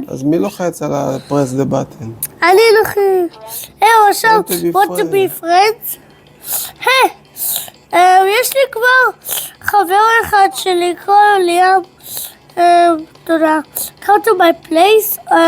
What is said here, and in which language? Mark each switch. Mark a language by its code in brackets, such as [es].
[he] אז מי לוחץ על ה- [en] press the button? [he] אני לוחץ. עכשיו, [en] want to be friends? [he] יש לי כבר חבר אחד שלי, קוראים לי ליאם. תודה. [en] Come to my place.